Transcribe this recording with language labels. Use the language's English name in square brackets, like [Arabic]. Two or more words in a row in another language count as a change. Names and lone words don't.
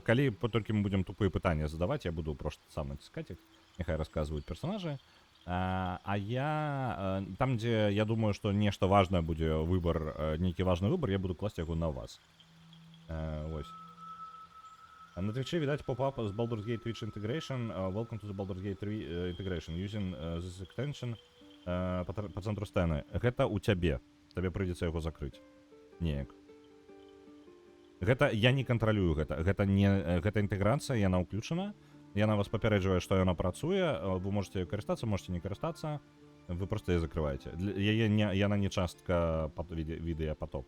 [Belarusian] Калі толькі мы будзем тупыя пытанні задаваць, я буду проста сам націскаць іх, няхай расказваюць персонажы. Я, там, дзе я думаю, што нешта важнае будзе выбар, нейкі важны выбар, я буду класці яго на вас. [Russian] Вось. На Twitch, видать, поп-ап с Baldur's Gate Twitch Integration. [English] Welcome to the Baldur's Gate 3 Integration. Using this extension [Russian] по центру сцены. [Belarusian] Гэта у цябе. Табе прыйдзецца яго закрыць. Неяк. Гэта я не кантралюю гэта. Гэта інтэграцыя, яна ўключана. Яна вас папярэджвае, што яна працуе. Вы можете карыстацца, можете не карыстацца. Вы просто яе закрываеце. Яна не частка відэапатока.